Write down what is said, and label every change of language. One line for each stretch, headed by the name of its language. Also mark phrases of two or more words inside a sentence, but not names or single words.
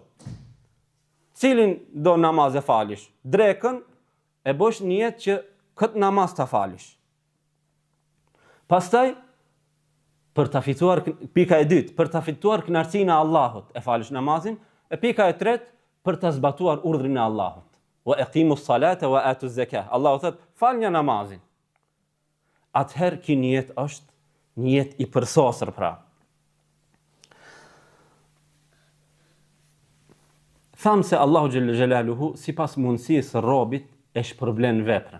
Albanian: Cilin do namaz e falish? Drekën e bësh nijet që këtë namaz ta falish. Pastaj, për ta fituar, pika e dytë, për ta fituar kënaqësinë e Allahut, e falish namazin, e pika e tretë, për ta zbatuar urdhrin e Allahut.
Arabic: وأقيموا الصلاة وآتوا الزكاة.
Albanian: Allahu thot, falni namazin. Atëherë ky nijet është nijet i përsosur pra. Thamë se Allahu
Arabic: جل جلاله
Albanian: sipas mundësisë robit e shpërblen veprën.